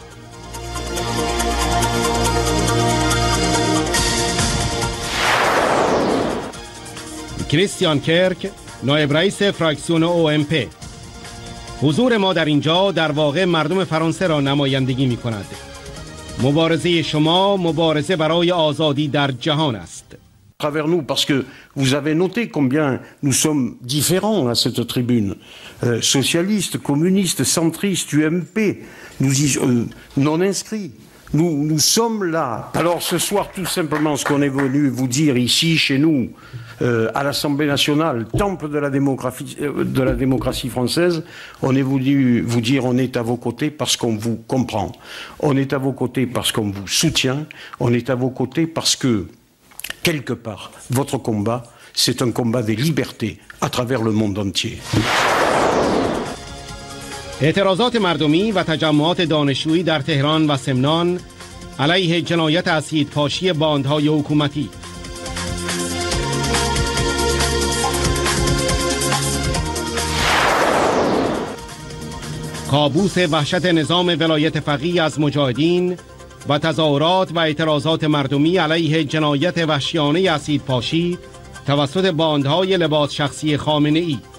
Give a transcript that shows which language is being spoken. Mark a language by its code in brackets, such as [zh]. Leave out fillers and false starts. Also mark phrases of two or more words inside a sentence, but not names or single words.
[fa] کریستیان کرک، نایب رئیس فراکسیون OMP: حضور ما در اینجا در واقع مردم فرانسه را نمایندگی می کند. مبارزه شما مبارزه برای آزادی در جهان است. [fr] Travers nous, parce que vous avez noté combien nous sommes différents à cette tribune. Socialistes, communistes, centristes, UMP, non inscrits. Nous sommes là. Alors ce soir, tout simplement, ce qu'on est venu vous dire ici, chez nous, à l'Assemblée nationale, temple de la démocratie française, on est venu vous dire on est à vos côtés parce qu'on vous comprend. On est à vos côtés parce qu'on vous soutient. On est à vos côtés parce que, quelque part, votre combat, c'est un combat des libertés à travers le monde entier. [fa] اعتراضات مردمی و تجمعات دانشجویی در تهران و سمنان علیه جنایت اسیدپاشی باندهای حکومتی. کابوس وحشت نظام ولایت فقیه از مجاهدین و تظاهرات و اعتراضات مردمی علیه جنایت وحشیانه اسیدپاشی توسط باندهای لباس شخصی خامنه‌ای.